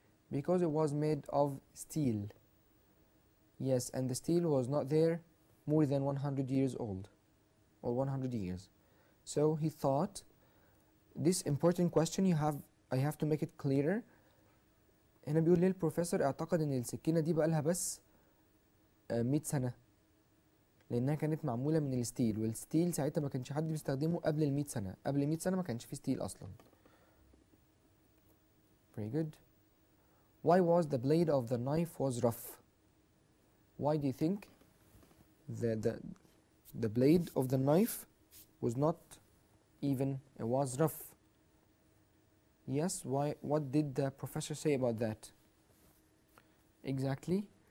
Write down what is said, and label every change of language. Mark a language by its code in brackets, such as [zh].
[en] Because it was made of steel. Yes, and the steel was not there more than 100 years old, or 100 years. So he thought, this important question I have to make it clearer. [ar] هنا بيقول ليه البروفيسور اعتقد ان السكينة دي بقالها بس 100 سنة، لانها كانت معمولة من الستيل، والستيل ساعتها ما كانش حد بيستخدمه قبل ال 100 سنة، قبل 100 سنة ما كانش فيه ستيل اصلا. [en] Very good. Why was the blade of the knife was rough? Why do you think the blade of the knife was not even, it was rough? Yes, why? What did the professor say about that? Exactly.